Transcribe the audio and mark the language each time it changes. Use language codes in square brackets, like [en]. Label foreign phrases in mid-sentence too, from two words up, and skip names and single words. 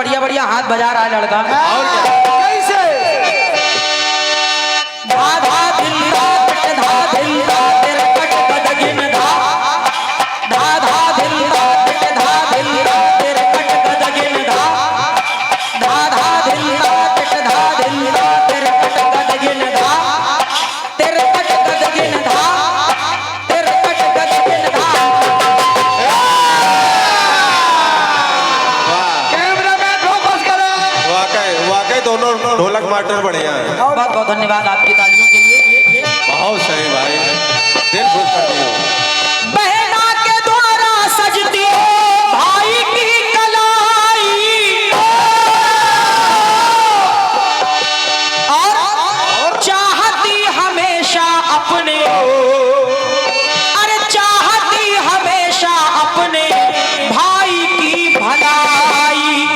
[hi] बढ़िया हाथ बजा रहा है लड़का। और क्या? कैसे धा धा धिल धा कट धा धिल धा तेरे कट गदगिन धा धा धा धिल धा कट धा धिल धा तेरे कट गदगिन धा धा धा धिल धा कट धा धिल धा तेरे कट गदगिन धा तेरे कट गदगिन धा तेरे कट गदगिन धा। वाह, कैमरामैन फोकस करो। वाकई वाकई दोनों ढोलक मास्टर बढ़िया है। और बहुत बहुत धन्यवाद आपकी तालियों के लिए। बहुत सही भाई, दिल खुश कर दिए। बहना के द्वारा सजती भाई की कलाई और चाहती हमेशा अपने अरे चाहती हमेशा अपने भाई की भलाई।